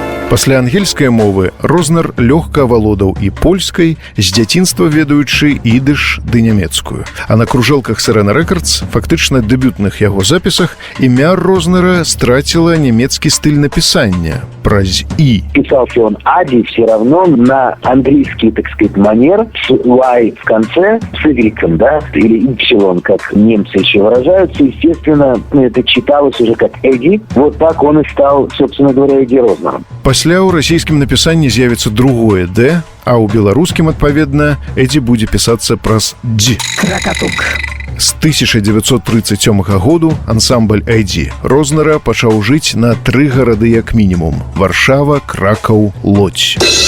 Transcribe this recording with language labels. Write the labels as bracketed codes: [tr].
[be] Пасля ангельскай мовы Рознер лёгка авалодаў і польскай, з дзяцінства ведаючы ідыш ды нямецкую. А на кружэлках «Сірена Рэкардс», фактычна дэбютных яго запісах, імя Рознера страціла нямецкі стыль напісання праз «і». [ru] Писался он «Ади» все равно на английский, так сказать, манер, с «y» в конце, с «y», да, или «y», как немцы еще выражаются. Естественно, это читалось уже как «Эдди». Вот так он и стал, собственно говоря, Эдди Рознером. [be] Пасля ў расійскім напісанні з'явіцца другое «д», а ў беларускім, адпаведна, «Эдді» будзе пісацца праз «дь». Кракатук. З 1937 году ансамбль Эдді Рознера пачаў жыць на 3 гарады як мінімум: Варшава, Кракаў, Лодзь.